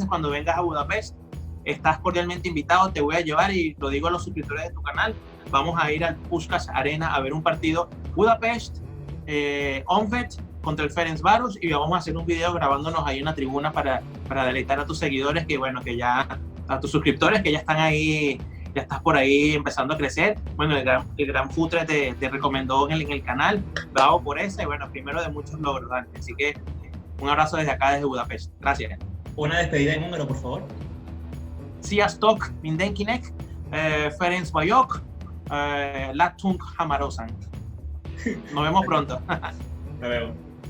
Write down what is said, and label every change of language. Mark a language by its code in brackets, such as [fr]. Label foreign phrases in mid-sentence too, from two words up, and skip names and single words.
[es] Cuando vengas a Budapest estás cordialmente invitado, te voy a llevar, y lo digo a los suscriptores de tu canal, vamos a ir al Puskás Arena a ver un partido Budapest, Honvéd contra el Ferencváros, y vamos a hacer un video grabándonos ahí en una tribuna para deleitar a tus seguidores, que bueno, que ya, a tus suscriptores que ya están ahí, ya estás por ahí empezando a crecer. Bueno, el gran Futre te recomendó en el canal, bravo por eso, y bueno, primero de muchos logros, Dante. Así que un abrazo desde acá, desde Budapest. Gracias. Una despedida en húngaro, por favor. [hu] Sziasztok mindenkinek, Ferencváros, látunk hamarosan. [es] Nos vemos pronto. Nos vemos.